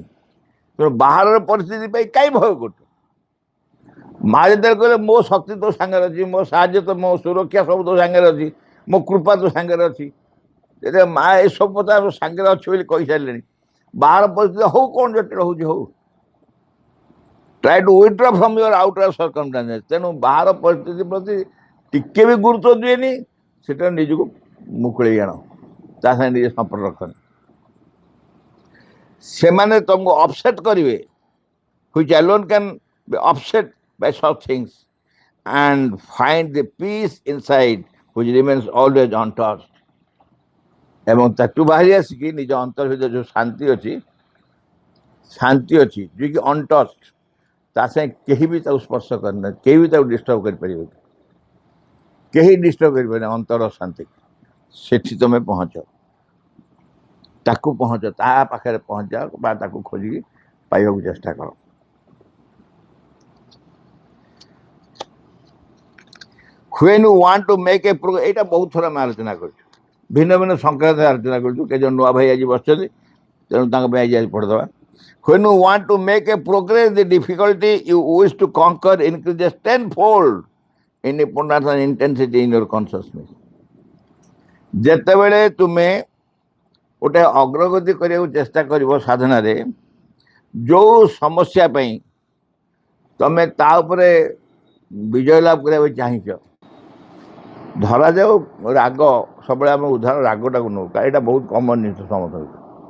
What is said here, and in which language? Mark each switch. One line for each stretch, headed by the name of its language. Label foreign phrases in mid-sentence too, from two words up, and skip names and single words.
Odia: ତେଣୁ ବାହାରର ପରିସ୍ଥିତି ପାଇଁ କାହିଁ ଭୟ କରୁଛୁ? ମା ଯେତେବେଳେ କହିଲେ ମୋ ଶକ୍ତି ତୋ ସାଙ୍ଗରେ ଅଛି, ମୋ ସାହାଯ୍ୟ ତ, ମୋ ସୁରକ୍ଷା ସବୁ ତୋ ସାଙ୍ଗରେ ଅଛି, ମୋ କୃପା ତୋ ସାଙ୍ଗରେ ଅଛି, ଯେତେବେଳେ ମା ଏସବୁ କଥା ସାଙ୍ଗରେ ଅଛି ବୋଲି କହିସାରିଲେଣି, ବାହାର ପରିସ୍ଥିତି ହଉ କ'ଣ ଜଟିଳ ହେଉଛି ହଉ,
English: try to withdraw from your outward circumstances.
Odia: ତେଣୁ ବାହାର ପରିସ୍ଥିତି ପ୍ରତି ଟିକେ ବି ଗୁରୁତ୍ୱ ଦିଏନି, ସେଟା ନିଜକୁ ମୁକୁଳେଇ ଆଣ, ତା ସାଙ୍ଗେ ନିଜେ ସମ୍ପର୍କ ରଖନି। ସେମାନେ ତମକୁ ଅପସେଟ୍ କରିବେ,
English: which alone can be upset by such things, and find the peace inside, which remains always untouched.
Odia: ଏବଂ ତାକୁ ବାହାରି ଆସିକି ନିଜ ଅନ୍ତର ଭିତରେ ଯେଉଁ ଶାନ୍ତି ଅଛି ଯିଏକି ଅନଟଚ୍ଡ, ତା ସାଙ୍ଗେ କେହି ବି ତାକୁ ସ୍ପର୍ଶ କରିନାହାନ୍ତି, କେହି ବି ତାକୁ ଡିଷ୍ଟର୍ବ କରିପାରିବେନି, କେହି ଡିଷ୍ଟର୍ବ କରିପାରିବେନି ଅନ୍ତର ଶାନ୍ତି। ସେଠି ତମେ ପହଞ୍ଚ, ତାକୁ ପହଞ୍ଚ, ତା ପାଖରେ ପହଞ୍ଚାଅ ବା ତାକୁ ଖୋଜିକି ପାଇବାକୁ ଚେଷ୍ଟା କର।
English: When you want to make a progress,
Odia: ଏଇଟା ବହୁତ ଥର ଆମେ ଆଲୋଚନା କରୁଛୁ, ଭିନ୍ନ ଭିନ୍ନ ସଂକ୍ରାନ୍ତରେ ଆଲୋଚନା କରୁଛୁ। କେଜଣ ନୂଆ ଭାଇ ଆଜି ବସିଛନ୍ତି, ତେଣୁ ତାଙ୍କ ପାଇଁ ଆଜି ପଢ଼ିଦେବା।
English: When you want to make a progress, the difficulty you wish to conquer increases tenfold in importance and intensity in your consciousness.
Odia: ଯେତେବେଳେ ତୁମେ ଗୋଟେ ଅଗ୍ରଗତି କରିବାକୁ ଚେଷ୍ଟା କରିବ ସାଧନାରେ, ଯେଉଁ ସମସ୍ୟା ପାଇଁ ତମେ ତା ଉପରେ ବିଜୟ ଲାଭ କରିବା ପାଇଁ ଚାହିଁଛ, ଧରାଯାଉ ରାଗ, ସବୁବେଳେ ଆମେ ଉଦାହରଣ ରାଗଟାକୁ ନେଉ, କାରଣ ଏଇଟା ବହୁତ କମନ ଜିନିଷ ସମସ୍ତଙ୍କ ଭିତରେ।